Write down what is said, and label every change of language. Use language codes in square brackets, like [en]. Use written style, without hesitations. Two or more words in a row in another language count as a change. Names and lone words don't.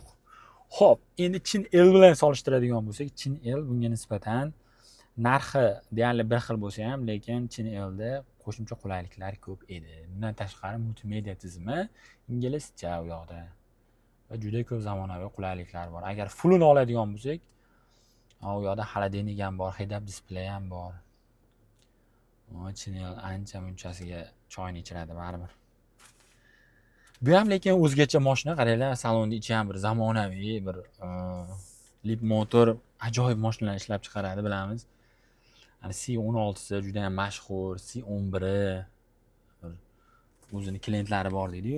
[uz] Xo'p, endi Chin El bilan solishtiradigan bo'lsak, Chin El bunga nisbatan narxi deyarli bir xil bo'lsa ham, lekin Chin Elda qo'shimcha qulayliklar ko'p edi. Bundan tashqari multimedia tizimi inglizcha u yoqda va juda ko'p zamonaviy qulayliklar bor. Agar fullini oladigan bo'lsak, u yoqda xolodilnik ham bor, [en] head-up display [uz] ham bor. Chin El ancha munchasiga choyni ichiradi baribir. Bu ham lekin o'zgacha mashina, qaranglar, salonda ichi ham bir zamonaviy, bir lip motor, ajoyib mashinalar ishlab chiqaradi, bilamiz. C16si juda ham mashhur, C11i o'zini klientlari bor deydi-yu.